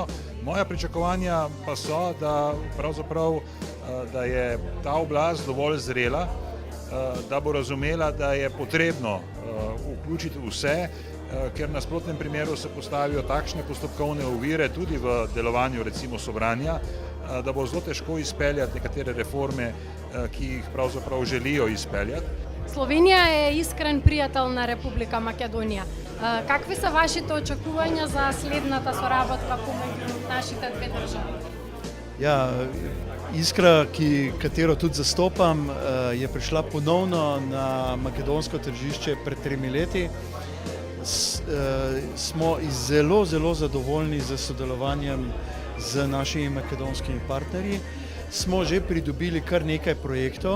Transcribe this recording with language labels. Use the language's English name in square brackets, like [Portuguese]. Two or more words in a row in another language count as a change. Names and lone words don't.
[Slovenian] Moja pričakovanja pa so, da pravzaprav da je ta oblast dovolj zrela, da bo razumela, da je potrebno vključiti vse, ker na nasprotnem primeru se postavijo takšne postopkovne ovire tudi v delovanju recimo Sobranja, da bo zelo težko izpeljati nekatere reforme, ki jih pravzaprav želijo izpeljati. Slovenija je iskren prijatelj na Република Македонија. [Macedonian] Какви се вашите очекувања за следната соработка помеѓу нашите две држави? [Slovenian] Iskra, katero tudi zastopam, je prišla ponovno na makedonsko tržišče pred 3 leti. Smo zelo zadovoljni z sodelovanjem z našimi makedonskimi partnerji, smo že pridobili kar nekaj projektov.